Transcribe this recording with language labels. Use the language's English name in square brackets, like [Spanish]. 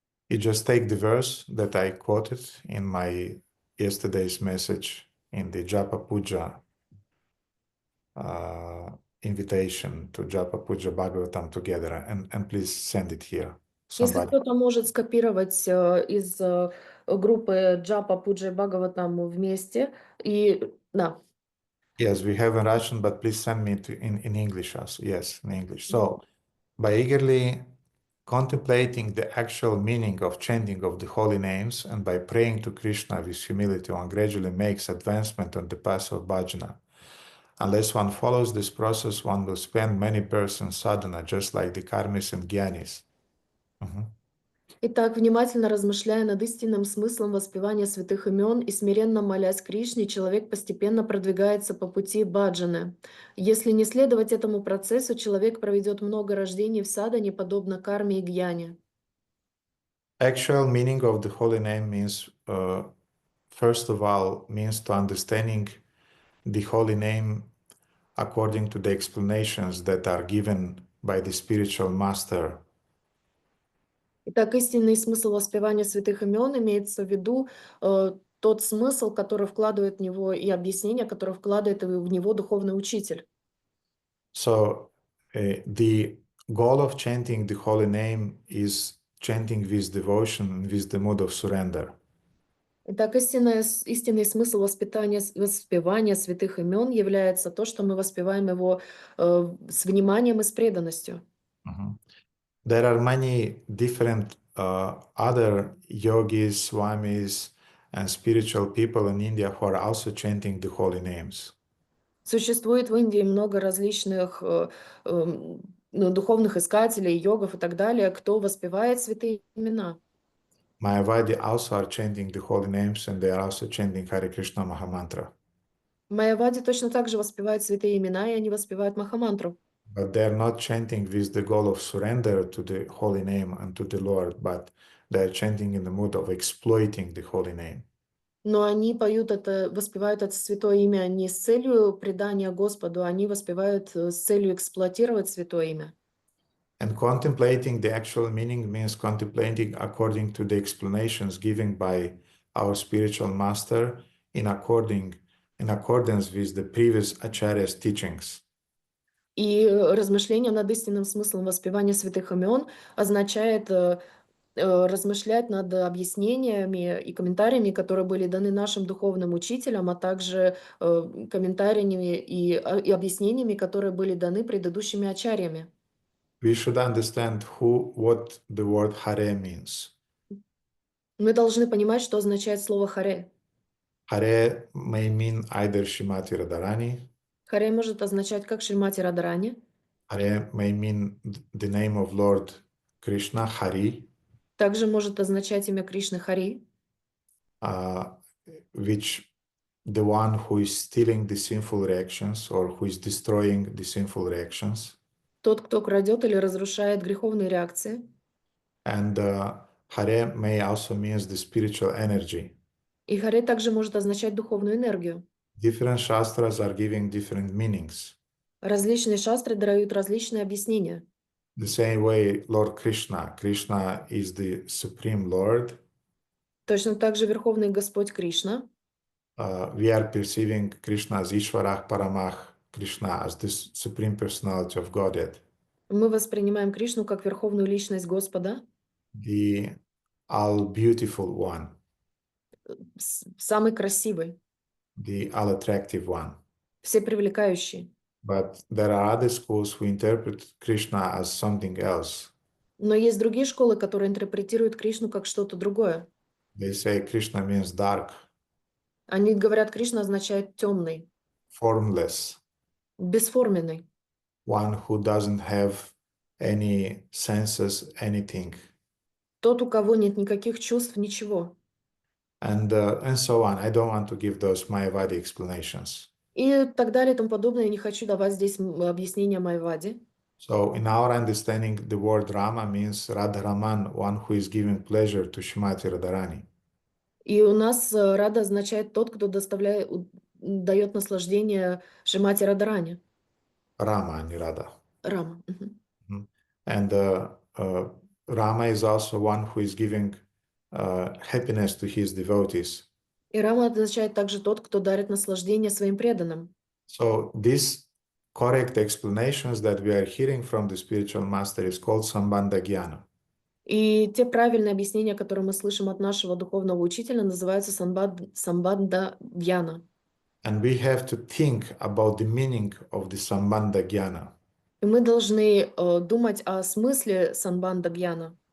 [English] You just take the verse that I quoted in my yesterday's message in the Japa Puja invitation to Japa Puja Bhagavatam together, and please send it here. [Russian] Если кто-то может скопировать из группы Japa Puja Bhagavatam вместе, и да. [English] Yes, we have in Russian, but please send me in English also. Yes, in English. So, by eagerly contemplating the actual meaning of chanting of the holy names, and by praying to Krishna with humility, one gradually makes advancement on the path of bhajana. Unless one follows this process, one will spend many births in sadhana, just like the karmis and gyanis. [Russian] Итак, внимательно размышляя над истинным смыслом воспевания святых имен и смиренно молясь Кришне, человек постепенно продвигается по пути баджаны. Если не следовать этому процессу, человек проведет много рождений в садхане, подобно карме и гьяне. [English] Actual meaning of the holy name means, first of all, means to understanding the holy name according to the explanations that are given by the spiritual master. [Russian] Итак, истинный смысл воспевания святых имен имеется в виду тот смысл, который вкладывает в него, и объяснение, которое вкладывает в него духовный учитель. [English] So the goal of chanting the holy name is chanting with devotion, with the mood of surrender. [Russian] Итак, истинный смысл воспевания святых имен является то, что мы воспеваем его с вниманием и с преданностью. [English] There are many different other yogis, swamis, and spiritual people in India who are also chanting the holy names. [Russian] Существует в Индии много различных духовных искателей, йогов и так далее, кто воспевает святые имена. [English] Mayavadi also are chanting the holy names, and they are also chanting Hare Krishna Mahamantra. [Russian] Майявади точно так же воспевают святые имена, и они воспевают Махамантру. [English] But they are not chanting with the goal of surrender to the holy name and to the Lord, but they are chanting in the mood of exploiting the holy name. [Russian] Но они воспевают это святое имя не с целью предания Господу, они воспевают с целью эксплуатировать святое имя. [English] And contemplating the actual meaning means contemplating according to the explanations given by our spiritual master in accordance with the previous Acharya's teachings. [Russian] И размышление над истинным смыслом воспевания святых имен означает размышлять над объяснениями и комментариями, которые были даны нашим духовным учителям, а также комментариями и объяснениями, которые были даны предыдущими ачарьями. [English] We should understand what the word Hare means. [Russian] Мы должны понимать, что означает слово «харе». [English] Hare may mean either Shrimati Radharani. [Russian] Харе может означать как Шримати Радхарани. [English] Hare may mean the name of Lord Krishna, Hari. [Russian] Также может означать имя Кришны Хари, [English] which the one who is stealing the sinful reactions or who is destroying the sinful reactions. [Russian] тот, кто крадет или разрушает греховные реакции. [English] And Hare may also means the spiritual energy. [Russian] И Харе также может означать духовную энергию. [English] Different shastras are giving different meanings. [Russian] Различные шастры дают различные объяснения. [English] The same way Lord Krishna. Krishna is the Supreme Lord. [Russian] Точно так же Верховный Господь Кришна. [English] We are perceiving Krishna as Ishvarah Paramah, Krishna as the Supreme Personality of Godhead. [Russian] Мы воспринимаем Кришну как Верховную Личность Господа. [English] The All-Beautiful One. [Russian] Самый красивый. [English] The All-Attractive One. [Russian] Всепривлекающий. [English] But there are other schools who interpret Krishna as something else. [Russian] Но есть другие школы, которые интерпретируют Кришну как что-то другое. [English] They say Krishna means dark. [Russian] Они говорят, Кришна означает темный. [English] Formless. [Russian] Бесформенный. [English] One who doesn't have any senses, anything. [Russian] Тот, у кого нет никаких чувств, ничего. [English] And so on. I don't want to give those Mayavadi explanations. [Russian] И так далее и тому подобное. Я не хочу давать здесь объяснения Майявади. [English] So in our understanding, the word Rama means Radharaman, one who is giving pleasure to Shrimati Radharani. [Russian] И у нас Рада означает тот, кто дает наслаждение Шримати Радхарани. Rama, не Radha. Рама. [English] And Rama is also one who is giving happiness to his devotees. [Russian] И Рама означает также тот, кто дарит наслаждение своим преданным. [English] So these correct explanations that we are hearing from the spiritual master is called Sambandha Jnana. [Russian] И те правильные объяснения, которые мы слышим от нашего духовного учителя, называются Самбандха Джняна. [English] And we have to think about the meaning of the Sambandha Jnana. [Russian] И мы должны думать о смысле Самбандха Джняна.